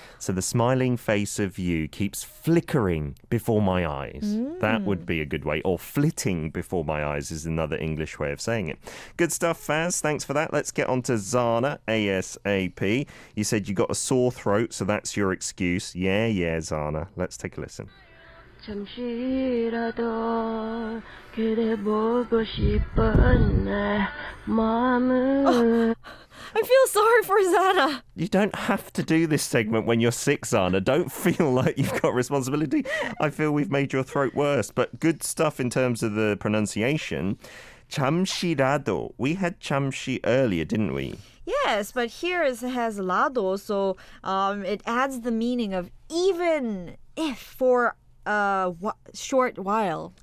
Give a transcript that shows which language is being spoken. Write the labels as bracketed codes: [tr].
[en] So the smiling face of you keeps flickering before my eyes. That would be a good way. Or flitting before my eyes is another English way of saying it. Good stuff, Faz. Thanks for that. Let's get on to Zana, ASAP. You said you got a sore throat, so that's your excuse. Yeah, Zana. Let's take a listen. [ko] 잠시라도 그대 보고 싶은 내 마음을 [en] I feel sorry for Zana. You don't have to do this segment when you're sick, Zana. Don't feel like you've got responsibility. I feel we've made your throat worse. But good stuff in terms of the pronunciation. [ko] 잠시라도. [en] We had 잠시 earlier, didn't we? Yes, but here it has lado, so it adds the meaning of even if for a short while.